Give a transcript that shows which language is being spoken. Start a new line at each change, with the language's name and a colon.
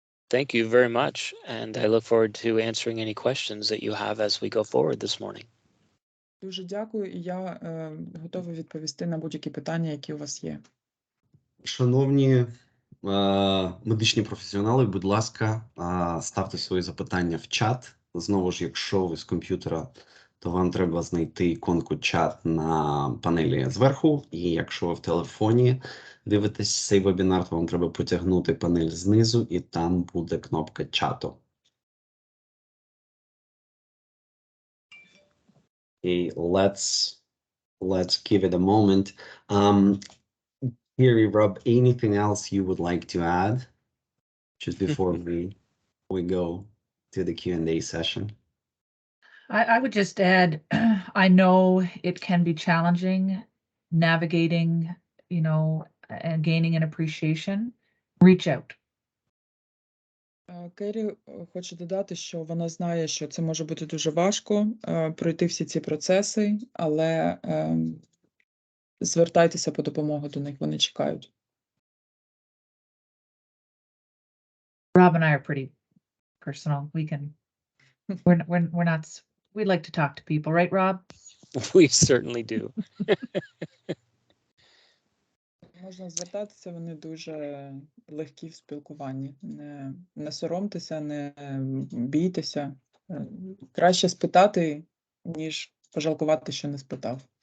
English: Thank you very much, and I look forward to answering any questions that you have as we go forward this morning.
Ukrainian: Дуже дякую, і я готовий відповісти на будь-які питання, які у вас є. Шановні медичні професіонали, будь ласка, ставте свої запитання в чат. Знову ж, якщо ви з комп'ютера, то вам треба знайти іконку чат на панелі зверху. І якщо ви в телефоні дивитесь цей вебінар, то вам треба потягнути панель знизу, і там буде кнопка чату.
English: Okay, let's give it a moment. Here, Rob, anything else you would like to add just before we go to the Q&A session? I would just add, I know it can be challenging navigating, and gaining an appreciation. Reach out.
Ukrainian: Керрі хоче додати, що вона знає, що це може бути дуже важко пройти всі ці процеси, але звертайтеся по допомогу до них, вони чекають.
English: Rob and I are pretty personal. We're not, we like to talk to people, right, Rob? We certainly do.
Ukrainian: Можна звертатися, вони дуже легкі в спілкуванні. Не соромтеся, не бійтеся. Краще спитати, ніж пожалкувати, що не спитав.